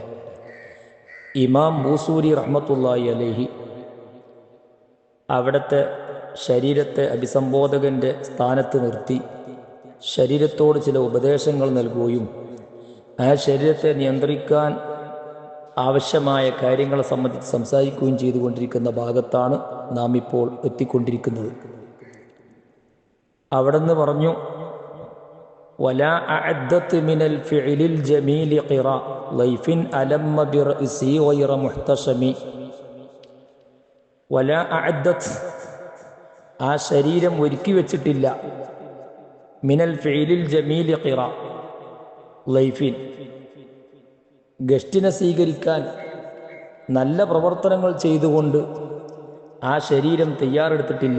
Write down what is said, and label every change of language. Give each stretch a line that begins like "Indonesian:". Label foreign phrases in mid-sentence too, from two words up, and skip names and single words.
Malayalam: ഇമാം ബൂസൂരി
Arabic: رحمة الله عليه
Malayalam: അവിടുത്തെ ശരീരത്തെ അഭിസംബോധകൻ്റെ സ്ഥാനത്ത് നിർത്തി ശരീരത്തോട് ചില ഉപദേശങ്ങൾ നൽകുകയും ആ ശരീരത്തെ നിയന്ത്രിക്കാൻ ആവശ്യമായ കാര്യങ്ങളെ സംബന്ധിച്ച് സംസാരിക്കുകയും ചെയ്തുകൊണ്ടിരിക്കുന്ന ഭാഗത്താണ് നാം ഇപ്പോൾ എത്തിക്കൊണ്ടിരിക്കുന്നത്. അവിടുന്ന് പറഞ്ഞു,
Arabic: ولا أعدت من الفعل الجميل قرا ضيف ألم برأسي غير محتشم ولا أعدت
Malayalam: ആ ശരീരം ഒരുക്കി വെച്ചിട്ടില്ല
Arabic: من الفعل الجميل قرى ضيف
Malayalam: ഗസ്റ്റിനെ സ്വീകരിക്കാൻ നല്ല പ്രവർത്തനങ്ങൾ ചെയ്തുകൊണ്ട് ആ ശരീരം തയ്യാറെടുത്തിട്ടില്ല.